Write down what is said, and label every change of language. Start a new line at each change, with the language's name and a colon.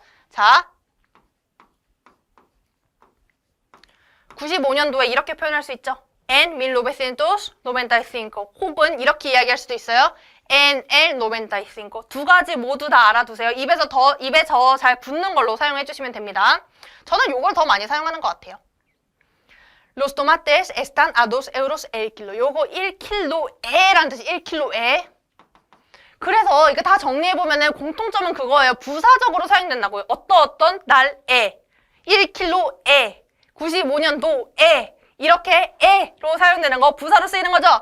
Korean: 자, 95년도에 이렇게 표현할 수 있죠.
Spanish: En 1995
Korean: 혹은 이렇게 이야기할 수도 있어요.
Spanish: En el 95.
Korean: 두 가지 모두 다 알아두세요. 입에 저 잘 붙는 걸로 사용해 주시면 됩니다. 저는 이걸 더 많이 사용하는 것 같아요.
Spanish: Los tomates están a 2 euros el kilo.
Korean: 요거 1kg에라는 뜻이 1kg에. 그래서 이거 다 정리해보면은 공통점은 그거예요. 부사적으로 사용된다고요. 어떤 날에 1kg에 95년도에 이렇게 에로 사용되는 거 부사로 쓰이는 거죠.